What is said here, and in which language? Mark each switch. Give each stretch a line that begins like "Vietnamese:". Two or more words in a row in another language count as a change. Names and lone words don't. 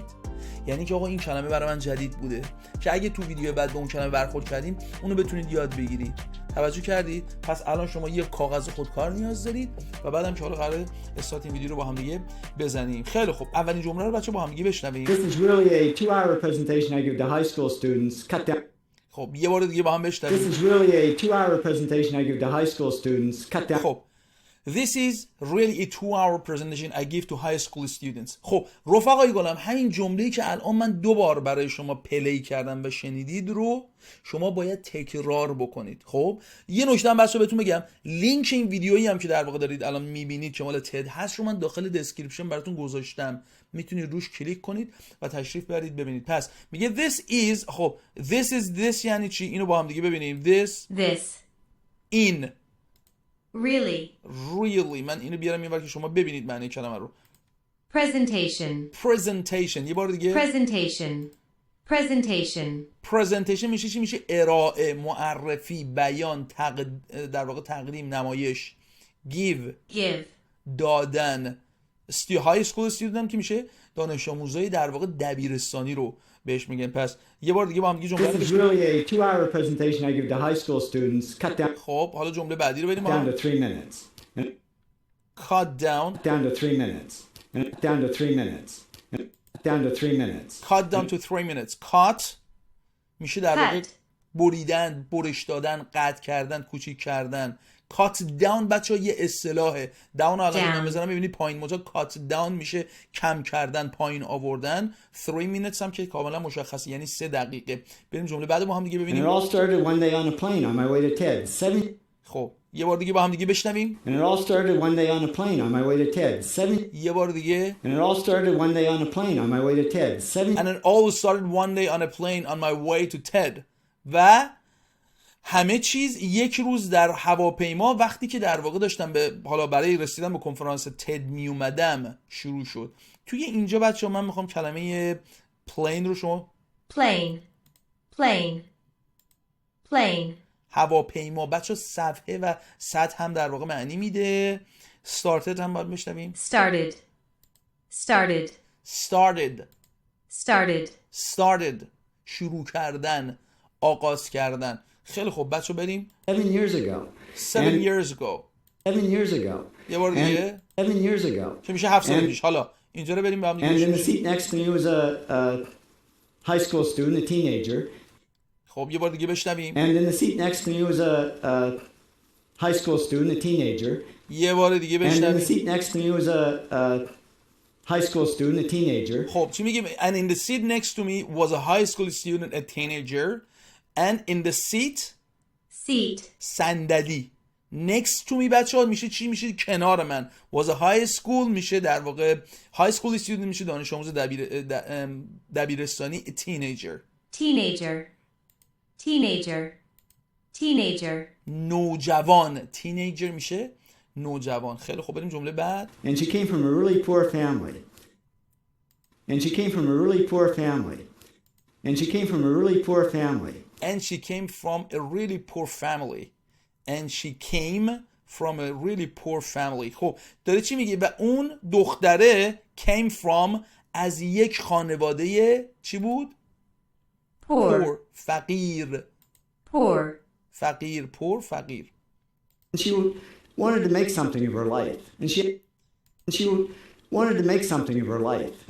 Persian: یعنی که آقا این کلمه برای من جدید بوده که اگه تو ویدیو بعد به اون کلمه برخورد کردیم اونو بتونید یاد بگیرید. توجه کردید؟ پس الان شما یه کاغذ خودکار نیاز دارید و بعدم که حالا قراره استارت این ویدیو رو با هم دیگه بزنیم. خیلی خوب، اولین جمله رو بچه‌ها با هم دیگه بشنویم.
English: This is really a 2-hour presentation I give to high school students. Cut down.
Persian: خب یه بار دیگه با هم بشنویم.
English: This is really a 2-hour presentation I give to high school students. Cut down. خب This is really a 2-hour presentation I give to high school students.
Persian: خب رفقای گلم، همین جمله‌ای که الان من 2 بار برای شما پلی کردم و شنیدید رو شما باید تکرار بکنید. خب یه نکته هم بچه‌ها بهتون بگم، لینک این ویدیویی هم که در واقع دارید الان میبینید که مال تد هست رو من داخل دسکریپشن براتون گذاشتم، میتونید روش کلیک کنید و تشریف برید ببینید. پس میگه
English: this is،
Persian: خب this یعنی چی؟ اینو با هم دیگه ببینیم.
English: this in really
Persian: من اینو بیارم اینور که شما ببینید معنی کلمه رو. presentation یه بار دیگه. presentation میشه چی؟ میشه ارائه، معرفی، بیان، در واقع تقدیم، نمایش. give دادن.
English: high school student
Persian: که میشه دانش آموزای در واقع دبیرستانی رو بهش میگن. پس یه بار دیگه با هم دیگه جمله
English: This is really a 2-hour presentation I give to high school students. Cut down.
Persian: خب حالا جمله بعدی رو بریم.
English: Down to 3 minutes. cut down to 3 minutes. Down to 3 minutes. Down to 3 minutes. cut down to 3 minutes.
Persian: cut میشه در واقع بریدن، برش دادن، قطع کردن، کوچیک کردن.
English: cut down
Persian: بچه‌ها یه اصطلاحه. down الان بزنم ببینید پایین موجا
English: cut down
Persian: میشه کم کردن، پایین آوردن.
English: 3 minutes
Persian: هم که کاملا مشخصه یعنی 3 دقیقه. بریم جمله بعد با هم دیگه ببینیم.
English: And it all started one day on a plane on my way to TED.
Persian: خب یه بار دیگه با هم دیگه بشنویم.
English: And it all started one day on a plane on my way to TED.
Persian: یه بار دیگه.
English: And it all started one day on a plane on my way to TED. And it all started one day on a plane on my way to TED.
Persian: و همه چیز یک روز در هواپیما وقتی که در واقع داشتم به حالا برای رسیدن به کنفرانس تد می اومدم شروع شد. توی اینجا بچه‌ها من میخوام کلمه plane رو شما plane هواپیما بچه‌ها صفحه و سطح هم در واقع معنی میده. started هم باید بشنویم. started شروع کردن، آغاز کردن. خیلی خوب بچه بریم.
English: 7 years ago. 7 years ago.
Persian: یه بار دیگه.
English: 7 years ago.
Persian: که میشه 7 سال پیش. حالا اینجا رو بریم با هم دیگه.
English: And in the seat next to me was a high school student, a teenager.
Persian: خب یه بار دیگه بشنویم.
English: And in the seat next to me was a high school student, a teenager.
Persian: یه بار دیگه
English: And in the
Persian: بشنویم.
English: seat next to me was a high school student, a teenager.
Persian: خب چی میگیم؟
English: And in the seat next to me was a high school student, a teenager. And in the seat seat,
Persian: صندلی.
English: next to me
Persian: بچه ها میشه چی؟ میشه کنار من.
English: was a high school
Persian: میشه در واقع
English: high school student
Persian: میشه دانش آموز دبیرستانی.
English: teenager teenager, teenager, teenager,
Persian: نوجوان. teenager میشه نوجوان. خیلی خب بریم جمله بعد.
English: And she came from a really poor family. And she came from a really poor family. And she came from a really poor family. And she came from a really poor family. And she came from a really poor family.
Persian: خب داره چی میگه؟ و اون دختره
English: came from
Persian: از یک خانواده چی بود؟
English: poor,
Persian: فقیر.
English: poor,
Persian: فقیر. poor فقیر.
English: And she wanted to make something of her life. And she wanted to make something of her life. And